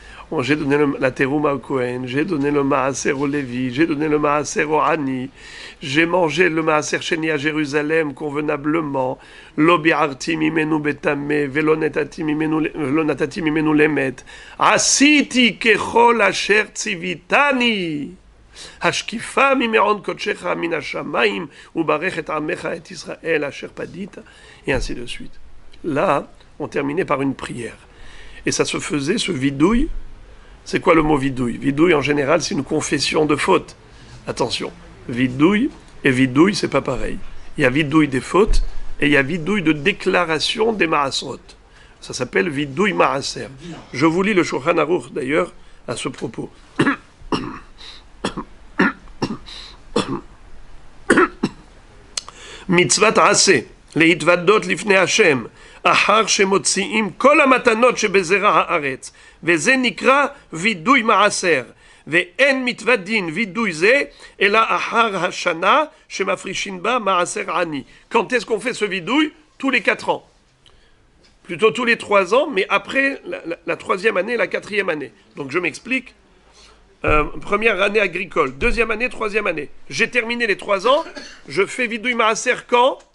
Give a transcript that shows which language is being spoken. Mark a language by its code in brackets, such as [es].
[fr] Bon, j'ai donné la terouma au Kohen, j'ai donné le maaser au Lévi, j'ai donné le maaser au Hani, j'ai mangé le maaser sheni à Jérusalem convenablement, lo bi'arti mimenu betame, velo natati mimenu lemet, asiti kechol asher tzivitani. [he] השקיפה ממעון קודשך מן השמיים וברך את עמך את ישראל אשר פדית, [fr] et ainsi de suite. Là, on terminait par une prière. Et ça se faisait, ce vidouille. C'est quoi le mot vidouille? Vidouille, en général, c'est une confession de faute. Attention, vidouille et vidouille, c'est pas pareil. Il y a vidouille des fautes et il y a vidouille de déclaration des maasrot. Ça s'appelle vidouille maaser. Je vous lis le Shulchan Aruch, d'ailleurs, à ce propos. [he] מצוות עשה להתוודות לפני השם אחר שמוציאים כל המתנות שבזרע הארץ, וזה נקרא וידוי מעשר, ואין מתוודין וידוי זה אלא אחר השנה שמפרישים בה מעשר עני. [fr] Quand est-ce qu'on fait ce vidouille? Tous les 4 ans. Plutôt tous les 3 ans, mais après la 3e année et la 4e année. Donc je m'explique. Première année agricole, 2e année, 3e année. J'ai terminé les 3 ans, je fais vidouille maaser quand?